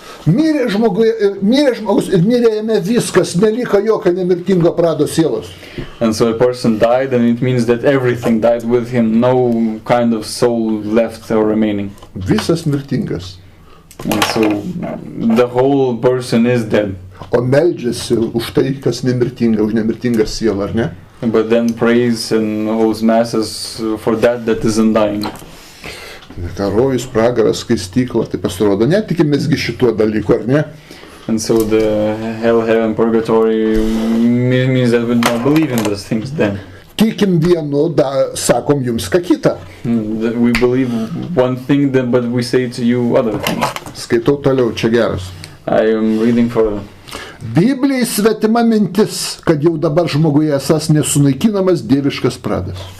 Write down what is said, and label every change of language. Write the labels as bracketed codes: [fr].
[lt] Mirė žmogus ir mirė jame viskas, neliko jokio nemirtingo prado sielos. [en] And so a person died, and it means that everything died with him, no kind of soul left or remaining. [lt] Visas mirtingas. [en] And so the whole person is dead. [lt] O meldžiasi už tai, kas nemirtinga, už nemirtingą sielą, ar ne? [en] But then prays and holds masses for that is undying. [lt] Rojus, pragaras, skaistykla, tai pasirodo, netikimėsgi šituo dalyku, ar ne? [en] And so the hell, heaven, purgatory means that we don't believe in those things then. [lt] Tikim vienu, sakom jums ką kitą. [en] We believe one thing, but we say to you other things. [lt] Skaitau toliau, čia geras. [en] I am reading further. [lt] Biblijai svetima mintis, kad jau dabar žmoguje esas nesunaikinamas dieviškas pradas.